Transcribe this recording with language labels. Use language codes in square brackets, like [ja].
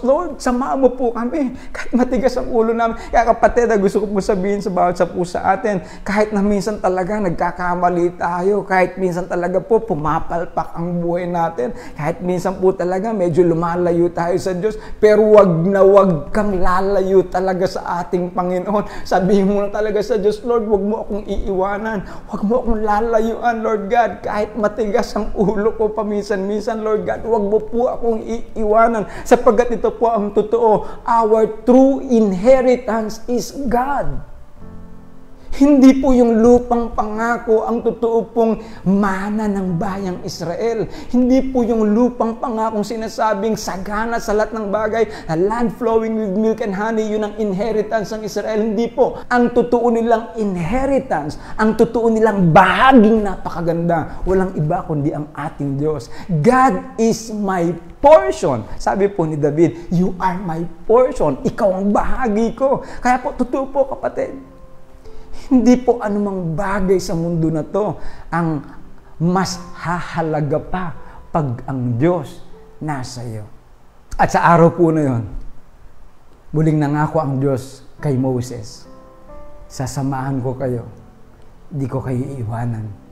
[tl] Lord, samahan mo po kami. Kahit matigas ang ulo namin. Kaya kapatid, gusto ko po sabihin sa bawat sa po sa atin, kahit na minsan talaga nagkakamali tayo, kahit minsan talaga po pumapalpak ang buhay natin, kahit minsan po talaga medyo lumalayo tayo sa Diyos, pero wag na wag kang lalayo talaga sa ating Panginoon. Sabihin mo na talaga sa Diyos, Lord, wag mo akong iiwanan. Wag mo akong lalayuan, Lord God. Kahit matigas ang ulo ko paminsan-minsan, Lord God, wag mo po akong iiwanan, sapagkat ito po ang totoo. [en] Our true inheritance is God. [tl] Hindi po yung lupang pangako ang totoo pong mana ng bayang Israel. Hindi po yung lupang pangakong sinasabing sagana sa lahat ng bagay, [en] a land flowing with milk and honey, [tl] yun ang inheritance ng Israel. Hindi po. Ang totoo nilang inheritance, ang totoo nilang bahaging napakaganda, walang iba kundi ang ating Diyos. [en] God is my portion. [tl] Sabi po ni [en] David, you are my portion. [tl] Ikaw ang bahagi ko. Kaya po, totoo po kapatid, hindi po anumang bagay sa mundo na to ang mas hahalaga pa pag ang Diyos nasa iyo. At sa araw po na yun, muling nangako ang Diyos kay Moses, sasamahan ko kayo, di ko kayo iiwanan.